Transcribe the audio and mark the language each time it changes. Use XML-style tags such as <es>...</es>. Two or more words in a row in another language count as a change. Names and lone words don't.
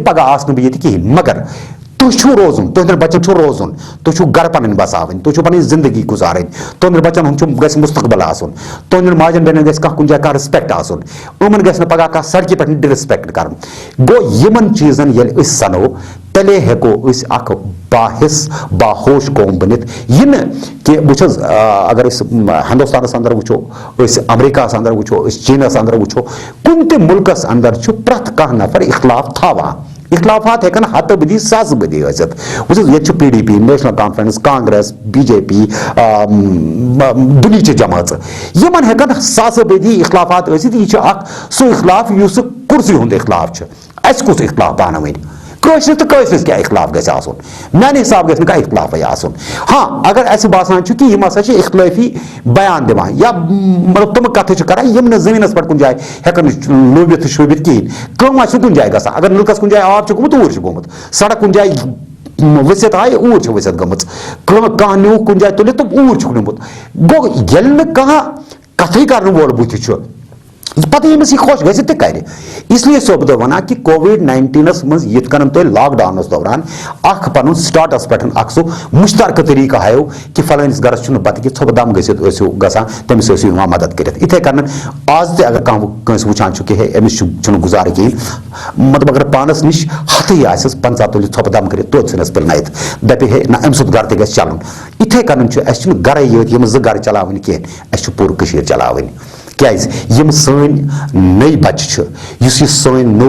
<ks>پگہہ آسہٕ نہٕ بہٕ ییٚتہِ کِہینۍ مگر تُہۍ چھُو روزُن تُہنٛدٮ۪ن بچن چھُ روزُن تُہۍ چھُو گرٕ پنٕنۍ بساوٕنۍ تُہۍ چھُو پنٕنۍ زندگی گُزارٕنۍ تُہنٛدٮ۪ن بچن ہُنٛد چھُ گژھِ مستقبل آسُن تُہنٛدٮ۪ن ماجٮ۪ن بیٚنٮ۪ن گژھِ کانٛہہ کُنہِ جایہِ کانٛہہ رِسپیکٹ آسُن یِمن گژھِ نہٕ پگہہ کانٛہہ سڑکہِ پٮ۪ٹھ ڈِرسپیکٹ کرُن گوٚو یِمن چیٖزن ییٚلہِ أسۍ سنو تلے ہیکو اس اخ باحث باہوش قوم بنت یہ نا کہ بچ اگر اس ہندوستانس اندر وچو اس امریکہ اندر وچو اس چینس اندر وچو کن تہ ملکس اندر پرت کھانا نفر اختلاف تھاوان اختلافات ہیکن ہتھ بدی ساس بدی ٲسِتھ وچھس یہ پی ڈی پی نیشنل کانفرنس کانگریس بی جے پی دنیچہ جماعت یمن ہیکن ساس بدی اختلافات ٲسِتھ یہ اخ سُہ اختلاف یُس کرسی ہُنٛد اختلاف اس کُس اختلاف پانہٕ ؤنۍ قٲشرس تو قٲشرس کیا اختلاف گژھِ آسُن میانہِ حساب گژھِ نہٕ کانٛہہ اختلافٕے آسُن ہاں اگر اسہِ باسان چھُ کہ یم ہسا چھِ اختلٲفی بیان دِوان یا مطلب تِم کتھٕ چھِ کران یم نہٕ زٔمیٖنس پٮ۪ٹھ کُنہِ جایہِ ہیٚکن لوٗبِتھ تہٕ شوٗبِتھ کِہیٖنۍ کٲم آسہِ کُنہِ جایہِ گژھان اگر نلکس کُنہِ جایہِ آب چھُ گوٚمُت اوٗرۍ چھُ گوٚمُت سڑک کُنہِ جایہِ ؤسِتھ آیہِ اوٗرۍ چھِ ؤسِتھ گٔمٕژ کانٛہہ نیوٗکھ کُنہِ جایہِ تُلِتھ تہٕ اوٗرۍ چھُکھ نیوٗمُت گوٚو ییٚلہِ نہٕ کانٛہہ کتھٕے کرن وول بٕتھِ چھُ پتہ ییٚمِس یہِ خۄش گژھِ تہِ کرِ اس لیے چھُسو بہٕ تۄہہِ وَنان کہ کووِڈ-19 منٛز یِتھ کٔنۍ تۄہہِ لاک ڈاونس دوران اکھ پنُن سٹاٹس پٮ۪ٹھ اکھ سُہ مشترکہٕ طریقہٕ ہایو کہ فلٲنِس گرس چھُنہٕ بتہٕ کہِ ژھۄپہٕ دم گٔژھِتھ ٲسِو گژھان تٔمِس ٲسِو یِوان مدد کٔرِتھ یِتھے کٔنۍ آز تہِ اگر کانٛہہ کٲنٛسہِ وٕچھان چھُ کہ ہے أمِس چھُنہٕ گُزارٕ کِہیٖنۍ مطلب اگر پانس نِش ہتھٕے آسٮ۪س 50 تُلِتھ ژھۄپہٕ دم کٔرِتھ توتہِ ژھٕنٮ۪س پِلنٲیِتھ دپہِ ہے نہ أمۍ سُنٛد گرٕ تہِ گژھِ چلُن یِتھے کٔنۍ چھُ اسہِ چھُنہٕ گرے یٲتۍ یِم زٕ گرٕ چلاوٕنۍ کینٛہہ اسہِ چھُ پوٗرٕ کٔشیٖر چلاوٕنۍ کیازِ یم سٲنۍ نٔے بچہِ چھِ یُس یہِ سٲنۍ</ks>